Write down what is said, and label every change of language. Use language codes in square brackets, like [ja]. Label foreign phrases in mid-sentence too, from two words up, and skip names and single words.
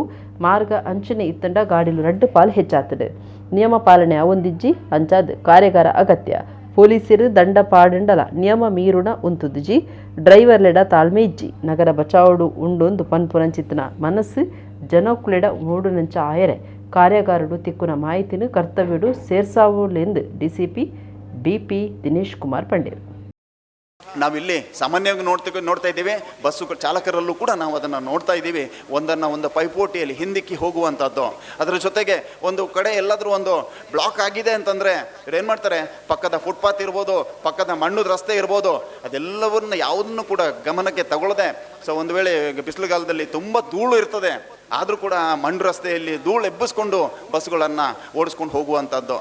[tcy] ಮಾರ್ಗ ಅಂಚನೆ ಇತ್ತಂಡ ಗಾಡಿಲು 2 ಪಾಲ್ ಹೆಚ್ಚಾತಡು. ನಿಯಮ ಪಾಲನೆ ಅವೊಂದಿಜ್ಜಿ ಅಂಚಾದ್ ಕಾರ್ಯಾಗಾರ ಅಗತ್ಯ. ಪೊಲೀಸರು ದಂಡ ಪಾಡಂಡಲ ನಿಯಮ ಮೀರುಣ ಉಂತುದುಜಿ ಡ್ರೈವರ್ಲೆಡ ತಾಳ್ಮೆ ಇಜ್ಜಿ ನಗರ ಬಚಾವಡು ಉಂಡೊಂದು ಪನ್ಪುರಂಚಿತ್ತನ ಮನಸ್ಸು ಜನೊಕ್ಕುಲೆಡ ಮೂಡುನಂಚ ಆಯರೆ ಕಾರ್ಯಾಗಾರಡು ತಿಕ್ಕುನ ಮಾಹಿತಿನ ಕರ್ತವ್ಯಡು ಸೇರ್ಸಾವುಲೆಂದು DCP BP ದಿನೇಶ್ ಕುಮಾರ್ ಪಂಡೇರು. [kn] ನಾವಿಲ್ಲಿ ಸಾಮಾನ್ಯವಾಗಿ ನೋಡ್ತಾ ಇದ್ದೀವಿ, ಬಸ್ಸು ಚಾಲಕರಲ್ಲೂ ಕೂಡ ನಾವು ಅದನ್ನು ನೋಡ್ತಾ ಇದ್ದೀವಿ. ಒಂದು ಪೈಪೋಟಿಯಲ್ಲಿ ಹಿಂದಿಕ್ಕಿ ಹೋಗುವಂಥದ್ದು. ಅದರ ಜೊತೆಗೆ ಒಂದು ಕಡೆ ಎಲ್ಲಾದರೂ ಒಂದು ಬ್ಲಾಕ್ ಆಗಿದೆ ಅಂತಂದರೆ ಏನು ಮಾಡ್ತಾರೆ, ಪಕ್ಕದ ಫುಟ್ಪಾತ್ ಇರ್ಬೋದು, ಪಕ್ಕದ ಮಣ್ಣುದ ರಸ್ತೆ ಇರ್ಬೋದು, ಅದೆಲ್ಲವನ್ನ ಯಾವುದನ್ನು ಕೂಡ ಗಮನಕ್ಕೆ ತಗೊಳ್ಳದೆ, ಸೊ ಒಂದು ವೇಳೆ ಬಿಸಿಲುಗಾಲದಲ್ಲಿ ತುಂಬ ಧೂಳು ಇರ್ತದೆ, ಆದರೂ ಕೂಡ ಮಣ್ಣು ರಸ್ತೆಯಲ್ಲಿ ಧೂಳು ಎಬ್ಬಿಸ್ಕೊಂಡು ಬಸ್ಗಳನ್ನು ಓಡಿಸ್ಕೊಂಡು ಹೋಗುವಂಥದ್ದು.